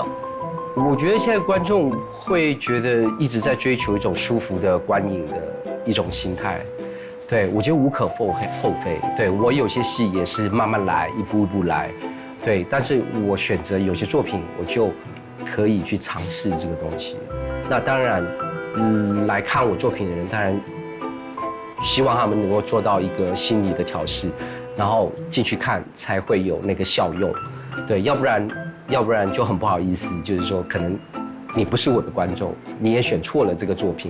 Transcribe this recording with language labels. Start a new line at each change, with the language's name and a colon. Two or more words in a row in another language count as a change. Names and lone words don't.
Chinese: 我覺得現在觀眾會覺得一直在追求一種舒服的觀影的一種心態，對，我覺得無可厚非。對，我有些戲也是慢慢來，一步一步來，對，但是我選擇有些作品，我就可以去嘗試這個東西。那當然， 来看我作品的人，当然希望他们能够做到一个心理的调试，然后进去看才会有那个效用。对，要不然就很不好意思，就是说可能你不是我的观众，你也选错了这个作品。